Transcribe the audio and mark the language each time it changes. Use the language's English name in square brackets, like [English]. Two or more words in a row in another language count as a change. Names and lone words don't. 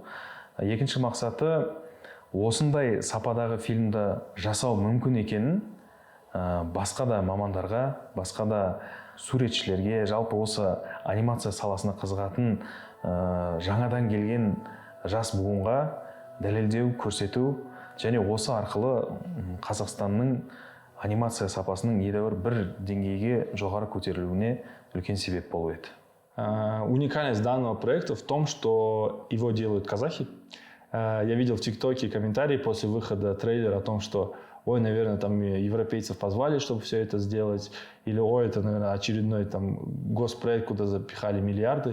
[Kazakh] Екінші мақсаты осындай сападағы фильмді жасау мүмкін екенін басқа да мамандарға, басқа да суретшілерге, жалпы осы анимация саласына қызығатын жаңадан келген жас буынға дәлелдеу, көрсету және осы арқылы Қазақстанның анимация сапасының едәуір бір деңгейге жоғары көтерілуіне үлкен себеп болу еді. [Russian] Уникальность данного проекта в том, что его делают казахи. Я видел в ТикТоке комментарии после выхода трейлера о том, что ой, наверное, там европейцев позвали, чтобы все это сделать, или ой, это, наверное, очередной там госпроект, куда запихали миллиарды.